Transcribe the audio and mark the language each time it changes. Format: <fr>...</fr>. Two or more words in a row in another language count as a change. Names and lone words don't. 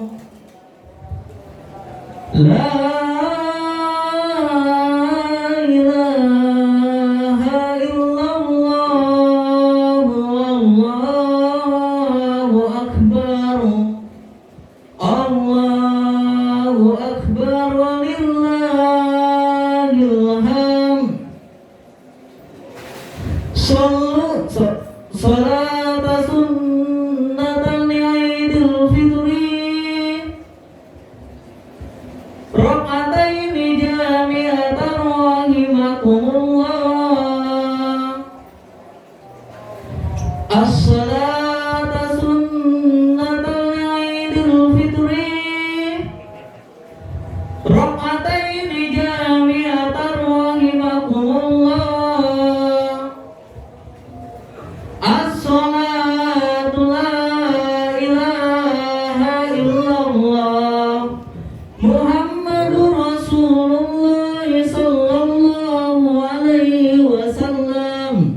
<ar>لا إله إلا الله، الله أكبر. الله أكبر ولله الحمد. صلاة سنة عيد الفطر، ركعتين جامعة رحمكم الله. الصلاة سنة عيد الفطر، ركعتين جامعة رحمكم الله. الصلاة لا إله إلا الله محمد رسول الله صلى الله عليه وسلم.</ar>